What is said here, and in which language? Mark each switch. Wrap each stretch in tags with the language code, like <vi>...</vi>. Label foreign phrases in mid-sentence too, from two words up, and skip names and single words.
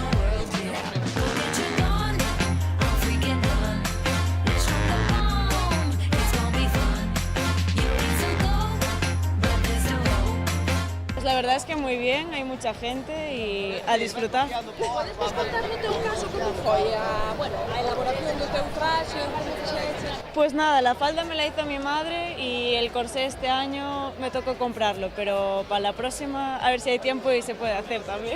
<es>Pues la verdad es que muy bien, hay mucha gente y a disfrutar.</es> <gl>Podes contar no teu caso como foi a elaboración do teu traxe, como fixeches?</gl> <es>Pues nada, la falda me la hizo mi madre y el corsé este año me tocó comprarlo, pero para la próxima a ver si hay tiempo y se puede hacer también.</es>